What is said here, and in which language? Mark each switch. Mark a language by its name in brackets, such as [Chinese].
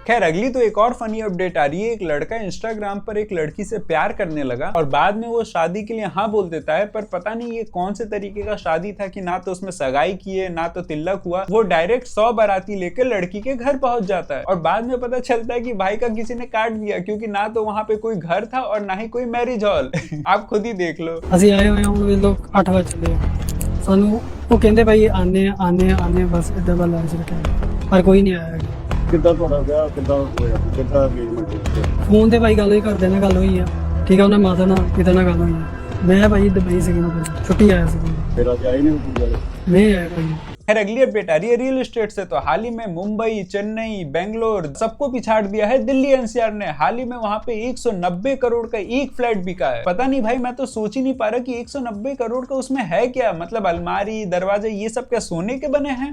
[Hindi] खैर अगली तो एक और फनी अपडेट आ रही है। एक लड़का इंस्टाग्राम पर एक लड़की से प्यार करने लगा, और बाद में वो शादी के लिए हाँ बोल देता है, पर पता नहीं ये कौन से तरीके का शादी था कि ना तो उसमें सगाई किए, ना तो तिलक हुआ। वो डायरेक्ट 100 बाराती लेकर लड़की के घर पहुंच जाता है, और बाद में पता चलता है कि भाई का किसी ने काट दिया, क्योंकि ना तो वहाँ पे कोई घर था और ना ही कोई मैरिज हॉल। आप खुद ही देख लो। [Punjabi] ਅਸੀਂ ਆਏ ਹੋਏ ਹਾਂ ਲੋਕ 8 ਵਜੇ ਚੱਲੇ ਆ, ਸਾਨੂੰ ਉਹ ਕਹਿੰਦੇ ਭਾਈ ਆਨੇ ਬਸ ਇਦਾਂ ਦਾ ਲਾਜ ਰੱਖਿਆ, ਪਰ ਕੋਈ ਨਹੀਂ ਆਇਆ। ਕਿੱਦਾਂ ਤੁਹਾਡਾ ਵਿਆਹ ਕਿੱਦਾਂ ਹੋਇਆ, ਕਿੱਦਾਂ engagement? ਫੋਨ ਤੇ ਭਾਈ ਗੱਲ ਹੋਈ, ਘਰਦਿਆਂ ਨਾਲ ਗੱਲ ਹੋਈ ਆ, ਠੀਕ ਆ, ਉਹਨਾਂ ਮਾਤਾ ਨਾਲ ਪਿਤਾ ਨਾਲ ਗੱਲ ਹੋਈ ਆ। ਮੈਂ ਭਾਈ ਦੁਬਈ ਸੀਗਾ, ਮੈਂ ਛੁੱਟੀ ਆਇਆ ਸੀ, ਫਿਰ ਅੱਜ ਆਏ ਨਹੀਂ ਕੋਈ ਗੱਲ? ਨਹੀਂ आया भाई। [Hindi] खैर अगली अपडेट आ रही है रियल एस्टेट से। तो हाल ही में मुंबई, चेन्नई, बेंगलोर सबको पिछाड़ दिया है दिल्ली एनसीआर ने। हाल ही में वहां पे 190 करोड़ का एक फ्लैट बिका है। पता नहीं भाई, मैं तो सोच ही नहीं पा रहा कि 190 करोड़ का उसमें है क्या, मतलब अलमारी, दरवाजे, ये सब क्या सोने के बने हैं।